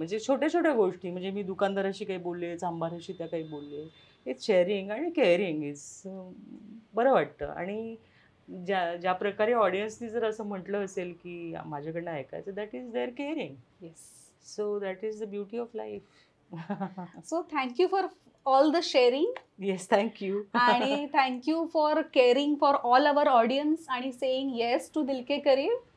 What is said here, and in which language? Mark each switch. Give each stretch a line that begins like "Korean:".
Marathi: म्हणजे छोट्या छोट्या गोष्टी म्हणजे मी दुकानदाराशी काही बोलले, चांभाराशी त्या काही बोलले. हे शेअरिंग आणि केअरिंग इज बरं वाटतं. आणि ज्या ज्या प्रकारे ऑडियन्सनी जर असं म्हटलं असेल की माझ्याकडनं ऐकायचं,
English: That is there caring. Yes. So that is the beauty of life. So thank you for all the sharing yes, thank you. आणि thank you for caring for all our audience आणि saying yes to Dil Ke Kareeb.